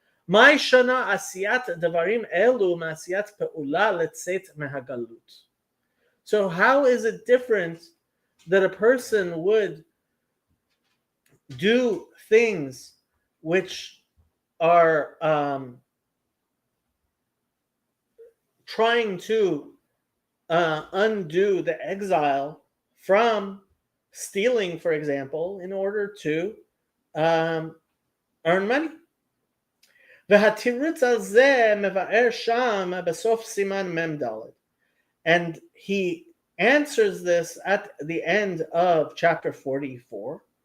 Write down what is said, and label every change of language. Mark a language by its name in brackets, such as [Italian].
[Hebrew] מה שונה עשיית דברים אלו מעשיית פעולה לצאת מהגלות? [English] So how is it different that a person would do things which are trying to undo the exile from stealing, for example, in order to earn money? [Hebrew] והתירוץ הזה מבאר שם בסוף סימן מ"ד. [English] And he answers this at the end of chapter 44.